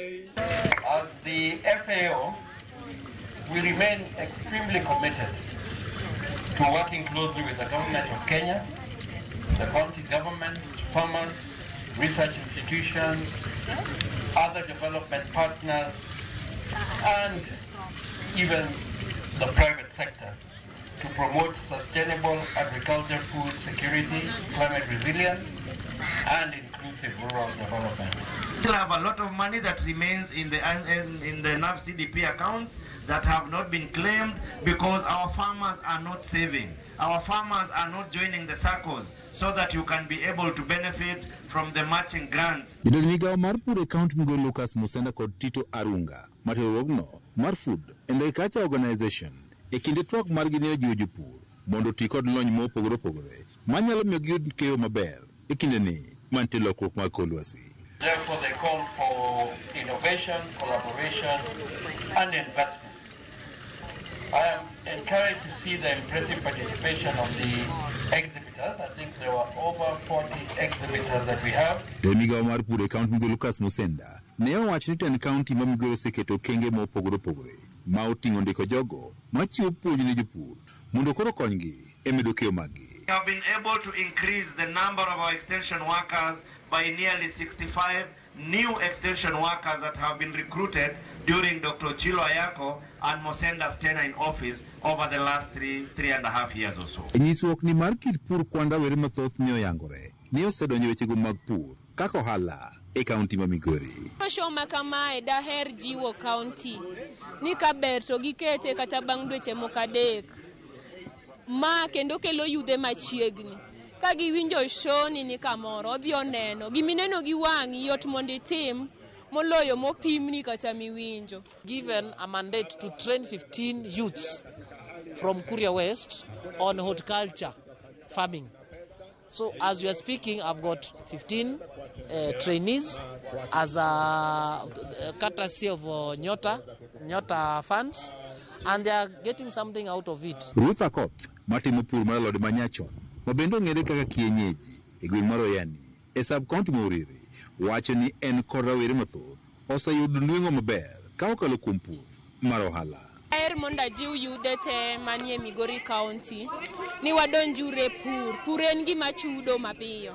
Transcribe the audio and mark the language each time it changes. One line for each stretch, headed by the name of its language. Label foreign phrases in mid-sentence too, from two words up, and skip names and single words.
English: As the FAO, we remain extremely committed to working closely with the government of Kenya, the county governments, farmers, research institutions, other development partners, and even the private sector to promote sustainable agriculture, food security, climate resilience, and inclusive rural development. We still have a lot of money that remains in the NAF CDP accounts that have not been claimed because our farmers are not saving. Our farmers are not joining the circles so that you can be able to benefit from the matching grants.
Luo (Kenya and Tanzania): Jatend migao mar pur e kaunti Migori Lucas Musenda kod Tito Arunga matiruogno mar Food and Agriculture Organization e kinde twak margi ne ojiwo jopur mondo ti kod lony mopogore opogore manyalo miyo giyud keyo maber e kinde ni mantie lokruok mar kor lwasi.
English: Therefore, they call for innovation, collaboration, and investment. I am encouraged to see the impressive participation of the exhibitors. I think there were over 40 exhibitors that we have.
Luo (Kenya and Tanzania): Migao mar pur e kaunti Migori Lucas Musenda ne owacho ni tend kaunti ma Migori oseketo okenge mopogore opogore ma oting'o ndiko jogo machiwo puonj ne jopur mondo koro konygi e medo keyo maggi.
English: We have been able to increase the number of our extension workers by nearly 65 new extension workers that have been recruited during Dr. Chilo Ayako and Musenda's tenure in office over the last three and a half years or so.
Luo (Kenya and Tanzania): Nyisruok ni mar kit pur kwanda were mathoth ni oyangore ni osedonjo wechego mag pur kaka ohala e kaunti ma Migori. Shoma kamae daher jiwo kaunti ni kaber to gikete kata bang' dweche moko adek ma kendo kelo yudhe machiegni ka giwinjo shoni ni kamoro odhi oneno gimineno gi wang'i yot mondo itim moloyo mopimni kata miwinjo.
English: Given a mandate to train 15 youths from Kuria West on horticulture farming. So as we are speaking, I've got 15 trainees as a courtesy of Nyota funds, and they are getting something out of it.
Luo (Kenya and Tanzania): Ruth Akoth matimo pur mar alode manyachon mabende ong'ere kaka kienyeji e gweng' mar Oyani e sub-county ma Uriri wacho ni en kod rawere mathoth oseyudo nweng'o maber ka okalo kuom pur mar ohala. Mondo ajiw yudhe te manie Migori County ni wadonjure pur en gima chudo mapiyo.